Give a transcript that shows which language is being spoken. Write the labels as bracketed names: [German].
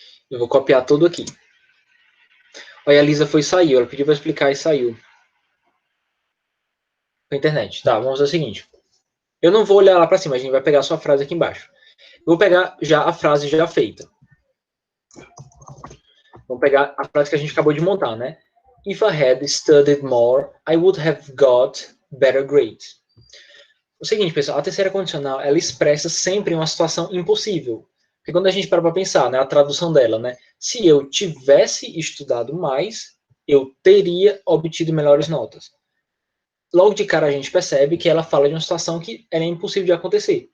[Portuguese] Eu vou copiar tudo aqui. Olha, a Lisa foi e saiu. Ela pediu para explicar e saiu. Com a internet. Tá, vamos fazer o seguinte. Eu não vou olhar lá para cima, a gente vai pegar a sua frase aqui embaixo. Eu vou pegar já a frase já feita. Vamos pegar a frase que a gente acabou de montar, né? [English] If I had studied more, I would have got better grades. [Portuguese] O seguinte, pessoal, a terceira condicional, ela expressa sempre uma situação impossível. Porque quando a gente para pensar, né, a tradução dela, né? Se eu tivesse estudado mais, eu teria obtido melhores notas. Logo de cara a gente percebe que ela fala de uma situação que era impossível de acontecer.